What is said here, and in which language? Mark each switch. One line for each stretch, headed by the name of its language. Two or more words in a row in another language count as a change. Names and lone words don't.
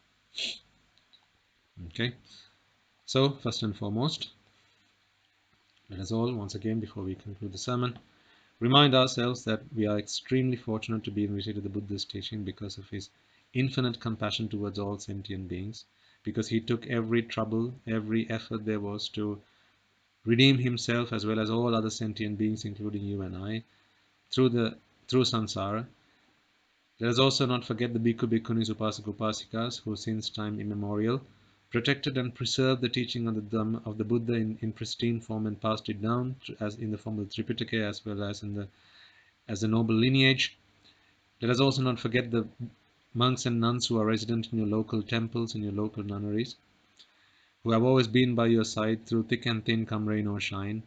English: Okay, so first and foremost, let us all, once again, before we conclude the sermon, remind ourselves that we are extremely fortunate to be initiated to the Buddha's teaching because of his infinite compassion towards all sentient beings, because he took every trouble, every effort there was to redeem himself as well as all other sentient beings, including you and I, through samsara. Let us also not forget the
Pali: bhikkhu, bhikkhunis, upasak, upasikas,
English: who since time immemorial protected and preserved the teaching of the Dhamma of the Buddha in pristine form and passed it down as in the form of the Tripitaka as well as as a noble lineage. Let us also not forget the monks and nuns who are resident in your local temples and your local nunneries, who have always been by your side through thick and thin, come rain or shine.